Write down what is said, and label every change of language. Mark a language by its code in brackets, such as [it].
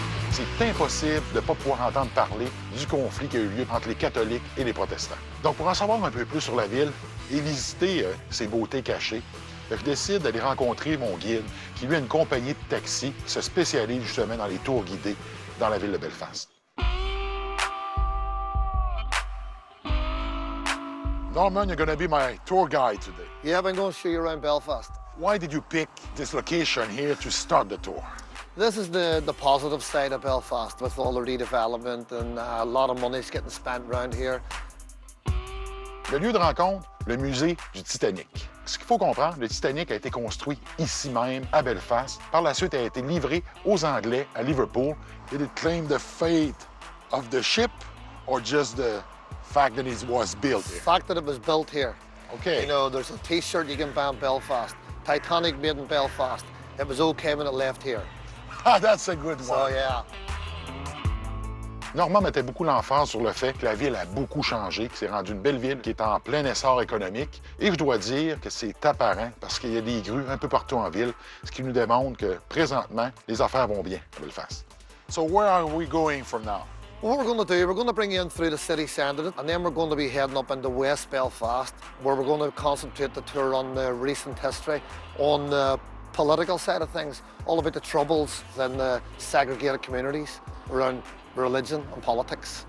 [fr] C'est impossible de ne pas pouvoir entendre parler du conflit qui a eu lieu entre les catholiques et les protestants. Donc, pour en savoir un peu plus sur la ville et visiter ses beautés cachées, je décide d'aller rencontrer mon guide, qui lui a une compagnie de taxi qui se spécialise justement dans les tours guidés dans la ville de Belfast. [en] Norman, you're going to be my tour guide today. Yeah, I'm going to show you around Belfast. Why did you pick this location here to start the tour? This is the positive side of Belfast with all the redevelopment and a lot of money's getting spent around here. [fr] Le lieu de rencontre, le musée du Titanic. Ce qu'il faut comprendre, le Titanic a été construit ici même, à Belfast. Par la suite, il a été livré aux Anglais à Liverpool. [en] Did it claim the fate of the ship or just the fact that it was built here? The fact that it was built here. Okay. You know, there's a T-shirt you can buy in Belfast. Titanic made in Belfast. It was okay when it left here. Ah, that's a good one. So, yeah. [fr] Normand mettait beaucoup l'emphase sur le fait que la ville a beaucoup changé, que c'est rendu une belle ville qui est en plein essor économique. Et je dois dire que c'est apparent parce qu'il y a des grues un peu partout en ville, ce qui nous démontre que présentement, les affaires vont bien à Belfast. [en] So where are we going from now? What we're going to do, we're going to bring you in through the city centre, and then we're going to be heading up into West Belfast, where we're going to concentrate the tour on the recent history, on the political side of things, all about the troubles in the segregated communities around religion and politics.